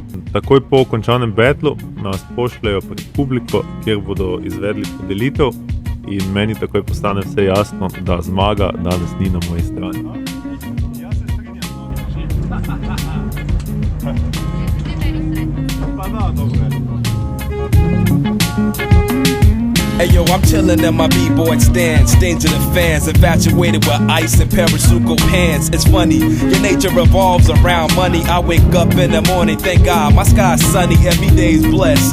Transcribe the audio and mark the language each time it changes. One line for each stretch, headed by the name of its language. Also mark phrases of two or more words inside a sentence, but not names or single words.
Slovenian: Takoj po končanem battlu nas pošljejo pred publiko, kjer bodo izvedli podelitev. In meni takoj postane vse jasno, da zmaga danes ni na moji strani. Pa da, dobro.
English: Hey yo, I'm chillin' at my b-boy stand, stinging the fans, infatuated with ice and parasuco pants. It's funny, your nature revolves around money. I wake up in the morning, thank God, my sky's sunny, every day's blessed.